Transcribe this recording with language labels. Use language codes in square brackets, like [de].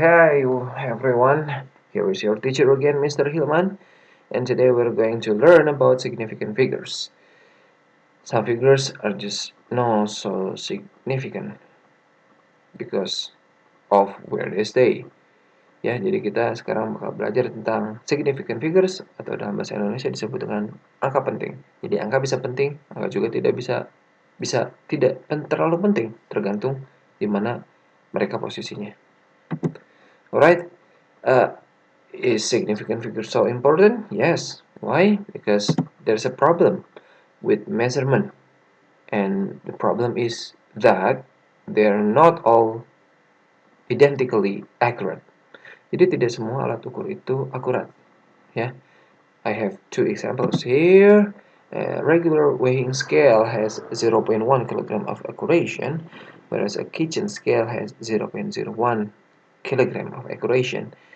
[en] Hey everyone, here is your teacher again, Mr. Hilman, and today we're going to learn about significant figures. Some figures are just not so significant because of where they stay. [id] Ya, jadi kita sekarang bakal belajar tentang significant figures atau dalam bahasa Indonesia disebut dengan angka penting. Jadi angka bisa penting, angka juga tidak bisa tidak terlalu penting, tergantung di mana mereka posisinya. [en] Alright, uh, is significant figure so important? Yes. Why? Because there's a problem with measurement, and the problem is that they're not all identically accurate. [id] Jadi tidak semua alat ukur itu akurat, ya. [en] I have two examples here. A regular weighing scale has 0.1 kilogram of accuracy, whereas a kitchen scale has 0.01 kilogram of accuracy.